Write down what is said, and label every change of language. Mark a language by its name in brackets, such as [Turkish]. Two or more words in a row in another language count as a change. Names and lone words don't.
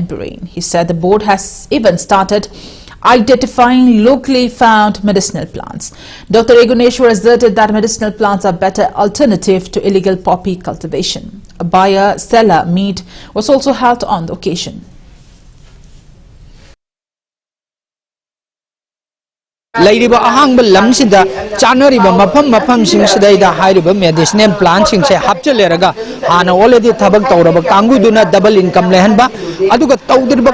[English] Biren. He said the board has even started identifying locally found medicinal plants. Dr. Eguneshwar asserted that medicinal plants are better alternative to illegal poppy cultivation. A buyer-seller meet was also held on the occasion. [Manipuri] Lairiba ahangba lamsida chanariba mafam singsidaida hairiba [English] medicinal plants [Manipuri] singse hapchaleraga hana already thabak tawraba kanguduna [English] double income [Manipuri] lehanba aduga tawdirba